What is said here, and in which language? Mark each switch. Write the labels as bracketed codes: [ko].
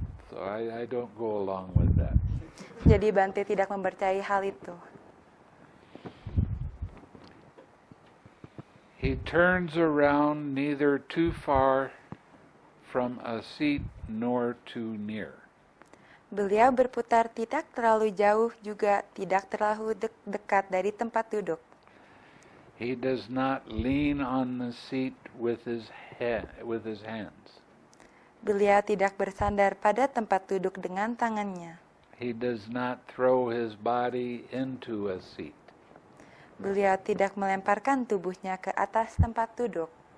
[en] So I don't go along with that. [id] Jadi Bante tidak mempercayai hal itu. [en] He turns around neither too far from a seat nor too near. [id] Beliau berputar tidak terlalu jauh juga tidak terlalu dekat dari tempat duduk. [en] He does not lean on the seat with his hands. [id] Beliau tidak bersandar pada tempat duduk dengan tangannya. [en] He does not throw his body into a seat. [id] Beliau tidak melemparkan tubuhnya ke atas tempat duduk.